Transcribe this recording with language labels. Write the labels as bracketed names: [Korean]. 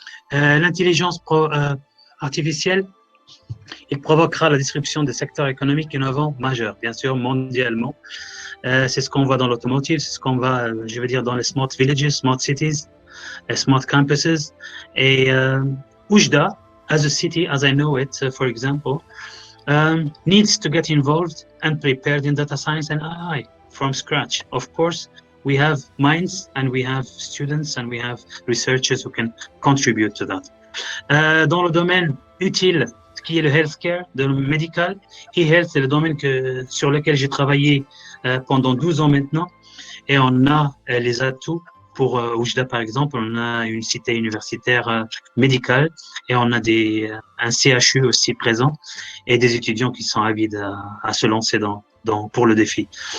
[French] L'intelligence artificielle, il provoquera la disruption des secteurs économiques innovants majeurs, bien sûr, mondialement. C'est ce qu'on voit dans l'automotive, c'est ce qu'on voit, je veux dire, dans les smart villages, smart cities, les smart campuses. Et Oujda, [English] as a city, as I know it, for example, needs to get involved and prepared in data science and AI from scratch. Of course, we have minds and we have students and we have researchers who can contribute to that. [French] Dans le domaine utile, qui est le healthcare, le médical, e-health, c'est le domaine sur lequel j'ai travaillé pendant 12 ans maintenant. Et on a les atouts pour Oujda, par exemple, on a une cité universitaire médicale et on a un CHU aussi présent et des étudiants qui sont avides à se lancer pour le défi.